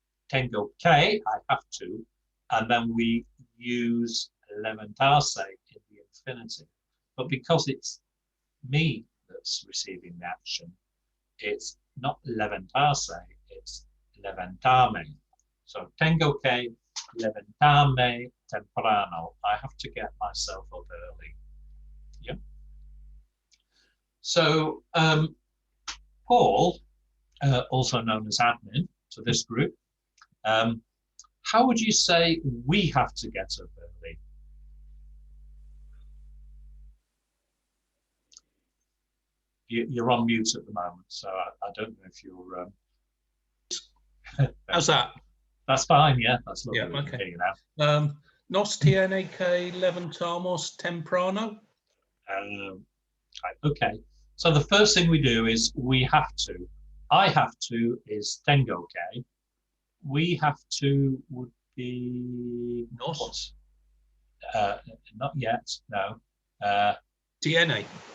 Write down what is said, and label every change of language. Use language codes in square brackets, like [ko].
[es] Tengo que, [en] I have to. And then we use levantarse in the infinitive. But because it's me that's receiving the action, it's not levantarse, it's levantarme. [es] So tengo que levantarme temprano. [en] I have to get myself up early. Yeah. So Paul, also known as admin to this group, how would you say we have to get up early? You're on mute at the moment, so I don't know if you're. How's that? That's fine, yeah. That's lovely. Yeah, okay. You now. [es] Nos tiene que levantamos temprano. [en] Okay, so the first thing we do is we have to. I have to is [es] tengo que. [en] We have to would be [es] Nos. [en] Not yet, no. [es] Tiene.